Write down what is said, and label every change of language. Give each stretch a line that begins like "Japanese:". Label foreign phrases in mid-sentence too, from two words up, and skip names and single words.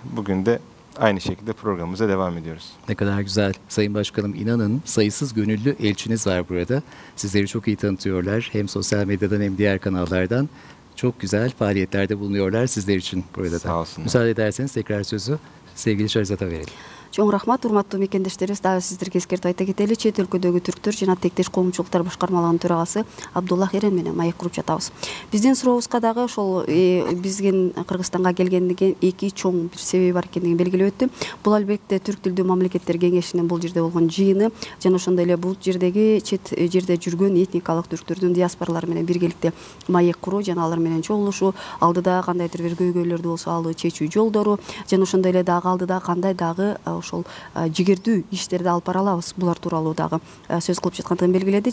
Turkish: Bugün de aynı şekilde programımıza devam ediyoruz. Ne kadar güzel. Sayın Başkanım, inanın sayısız gönüllü elçiniz var burada. Sizleri çok iyi tanıtıyorlar. Hem sosyal medyadan hem diğer kanallardan. çok güzel faaliyetlerde bulunuyorlar sizler için burada da. Sağ olsunlar. Müsaade ederseniz tekrar sözü sevgili Şahrizat'a verelim.
Kyrgyz: Чоң рахмат, урматтуу мекендештерибиз. Дагы сиздерге эскертип айта кетели, чет өлкөдөгү түрктөр жана тектеш коомчулуктар башкармалыгынын төрагасы Абдулла Херен менен маек куруп жатабыз. Биздин сурообузга дагы ошол биздин Кыргызстанга келгендиги эки чоң бир себеби бар экендигин белгилеп өттү. Бул албетте Түрк тилдүү мамлекеттер кеңешинин бул жерде болгон жыйыны жана ошондой эле бул жердеги чет жерде жүргөн этникалык түрктөрдүн диаспоралары менен биргеликте маек куруу жана алар менен чогулушуу, алдыда кандайдыр бир көйгөйлөрдү болсо алы чечүү жолдору жана ошондой эле дагы алдыда кандай дагы ошол жигердүү иштерди алып бара алабыз, булар тууралуу дагы сөз кылып жаткандыгын белгиледи.